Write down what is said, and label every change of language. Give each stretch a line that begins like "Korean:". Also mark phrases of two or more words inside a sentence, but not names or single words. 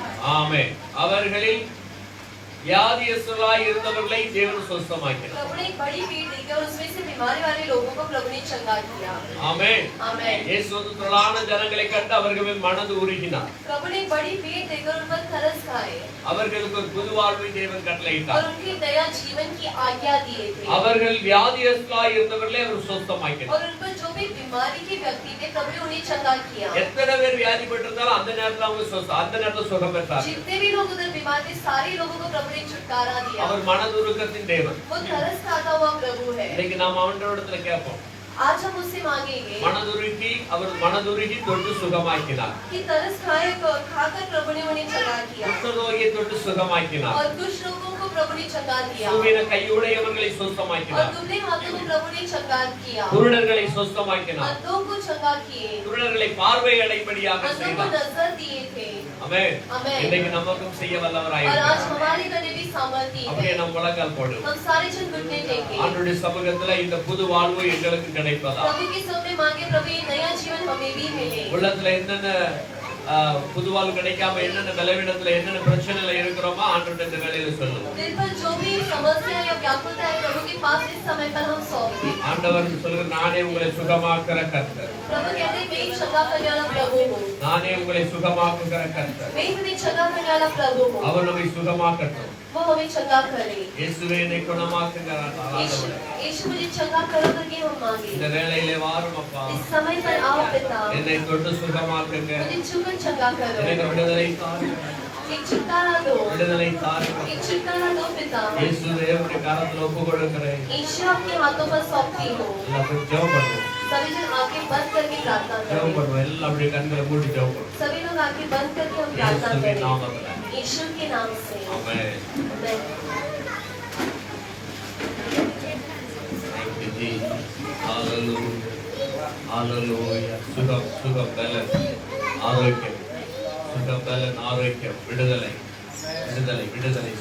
Tamil: ஆமென். அவர்களில் வியாதியஸ்தராய் இருந்தவர்களை தேவன் சுஸ்தமாக்கினார்.
Hindi: प्रभु ने एक बड़ी भीड़ देखी और उसमें से बीमारी वाले लोगों को प्रभु ने चंगा किया।
Tamil: ஆமென்.
Hindi: आमेन।
Tamil: இயேசு வந்து திரளான ஜனங்களை கண்டு அவர்கள் மேல் மனது உருகினார்.
Hindi: प्रभु ने एक बड़ी भीड़ देखकर उन पर तरस खाए
Tamil: அவர்களுக்கு ஒரு புது வாழ்வை தேவன்
Hindi: और
Tamil: கட்டளையிட்டார்.
Hindi: उनकी दया जीवन की आज्ञा दिए थे।
Tamil: அவர்கள் வியாதியஸ்தராய் இருந்தவர்களை அவர் சுஸ்தமாக்கினார்.
Hindi: और उन पर जो भी बीमारी के व्यक्ति थे प्रभु ने उन्हें चंगा किया।
Tamil: எத்தனை பேர் வியாதிப்பட்டிருந்தாலும் அந்த நேரத்துல அவங்க அந்த நேரத்துல சுகம் பெற்றார்.
Hindi: जितने भी लोग उधर बीमार थे सारे लोगों को प्रभु ने छुटकारा दिया।
Tamil: அவர் மனதுருக்கத்தின் தேவன்.
Hindi: वो तरस खाता हुआ प्रभु है।
Tamil: இன்னைக்கு நாம் அவரிடத்துல கேட்போம்.
Hindi: आज हम उससे मांगेंगे
Tamil: அவர் மனதுருகி தொட்டு சுகமாக்கினார்.
Hindi: कि तरस खाकर प्रभु ने उन्हें चंगा किया
Tamil: குஷ்டரோகியை தொட்டு சுகமாக்கினார்.
Hindi: और कुछ लोगों को प्रभु ने चंगा दिया
Tamil: சுவின கையுடையவர்களை
Hindi: और
Tamil: சுத்தமாக்கினார்.
Hindi: दुबले हाथों को प्रभु ने चंगा किया
Tamil: குருடர்களை சுத்தமாக்கினார்.
Hindi: अंधों को चंगा किए
Tamil: குருடர்களை பார்வை அடைபடியாக
Hindi: अंधों को
Tamil: செய்தார்.
Hindi: नजर दिए थे।
Tamil: ஆமென்.
Hindi: आमेन।
Tamil: இன்னைக்கு நமக்கும் செய்ய வல்லவராய்
Hindi: और आज
Tamil: இருக்கிறார்.
Hindi: हमारे करने भी सामर्थ्य
Tamil: அப்படியே
Hindi: है।
Tamil: நம் முழங்கால் போடுவோம்.
Hindi: हम सारे जन घुटने टेकें।
Tamil: ஆண்டவருடைய சமூகத்துல இந்த புது வாழ்வு எங்களுக்கு கிடைப்பதா?
Hindi: प्रभु के सामने मांगे प्रभु ये नया जीवन हमें भी मिले।
Tamil: உள்ளத்துல என்னென்ன புது வாழ்வு கிடைக்காம என்னென்ன பலவீனத்துல என்னென்ன பிரச்சனைல இருக்கிறோமோ ஆண்டவருடைய இந்த வேளையில சொல்லுங்க.
Hindi: दिल पर जो भी समस्या या व्याकुलता है प्रभु के पास इस समय पर हम सौंपे।
Tamil: ஆண்டவர் சொல்லுங்க, நானே உங்களை சுகமாக்குற கர்த்தர்.
Hindi: प्रभु कहते हैं मैं ही चंगा करने वाला प्रभु हूँ।
Tamil: நானே உங்களை சுகமாக்குற கர்த்தர்.
Hindi: मैं ही तुम्हें चंगा करने वाला प्रभु हूँ।
Tamil: அவர் நம்மை சுகமாக்கட்டும்.
Hindi: वो हमें चंगा करे।
Tamil: இயேசுவே என்னை குணமாக்குகிறார்.
Hindi: यीशु मुझे चंगा करो करके हम मांगे।
Tamil: இந்த வேளையிலே வாரும் அப்பா.
Hindi: इस समय पर आओ पिता।
Tamil: என்னை தொட்டு சுகமாக்குங்க.
Hindi: मुझे छूकर चंगा करो।
Tamil: எனக்கு விடுதலை தாருங்க.
Hindi: एक छुटकारा दो।
Tamil: விடுதலை தாருங்க.
Hindi: एक छुटकारा दो पिता।
Tamil: இயேசுவே உம்முடைய கரத்துல ஒப்பு கொடுக்கிறேன்.
Hindi: यीशु आपके हाथों पर सौंपती हूँ।
Tamil: எல்லாரும் ஜெபம் பண்ணுவோம்.
Hindi: सभी जन आंखें बंद करके प्रार्थना
Tamil: ஜெபம்
Hindi: करें।
Tamil: பண்ணுவோம். எல்லாம் அப்படியே கண்களை மூடி ஜெபம் பண்ணுவோம்.
Hindi: सभी लोग आंखें बंद करके हम प्रार्थना
Tamil: இயேசுவின்
Hindi: करें।
Tamil: நாமத்துல.
Hindi: यीशु के नाम से।
Tamil: ஆமென்.
Hindi: आमेन।
English: Thank you, Jesus. Hallelujah. Hallelujah.
Tamil: சுகம் பலன் ஆரோக்கியம். சுகம் பலன் ஆரோக்கியம். விடுதலை.